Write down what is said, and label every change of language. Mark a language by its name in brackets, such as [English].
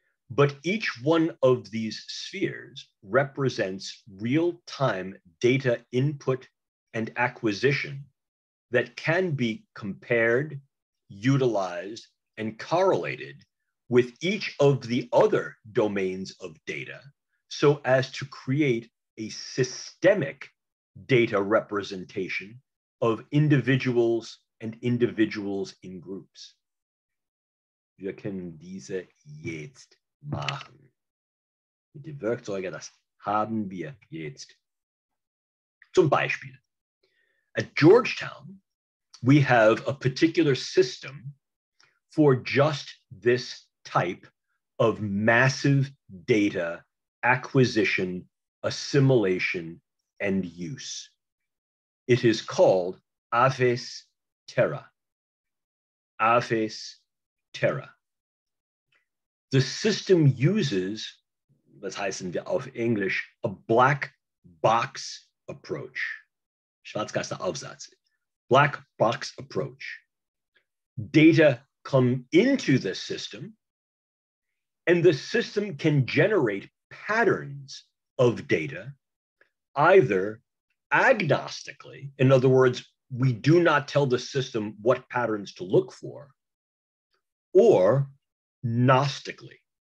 [English] but each one of these spheres represents real-time data input and acquisition that can be compared, utilized, and correlated with each of the other domains of data so as to create a systemic data representation of individuals and individuals in groups. [German] Wir können diese jetzt machen. Mit den Werkzeugen, das haben wir jetzt. Zum Beispiel, [English] at Georgetown, we have a particular system for just this type of massive data acquisition, assimilation, and use. It is called Aves Terra. Aves Terra. The system uses, [German] was heißen wir auf Englisch, [English] a black box approach. [German] Schwarzkastenaufsatz. [English] Black box approach. Data come into the system, and the system can generate patterns of data, either agnostically, in other words, we do not tell the system what patterns to look for, or gnostically.